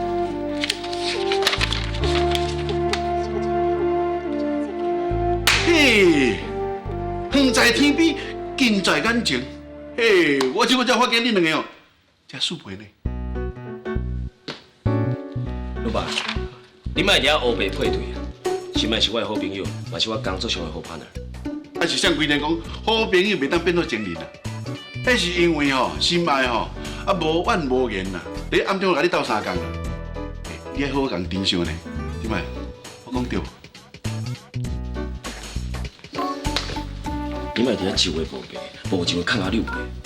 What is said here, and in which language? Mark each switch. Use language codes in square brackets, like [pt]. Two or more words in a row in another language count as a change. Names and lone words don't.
[nan] 嘿，远在天边，近在眼前。嘿，我即个才发现你两个哦，真适配呢。老爸，你莫伫遐乌白配对啊！心爱是我的好朋友，嘛是我工作上的好 partner。啊是像规定讲，好朋友袂当变做情人啊。迄是因为吼，心爱吼，啊无怨无言呐，伫暗中甲你斗相共啦。你爱好好共珍惜呢，对吗？我讲对。你莫伫遐一话无白，无就会看下溜白。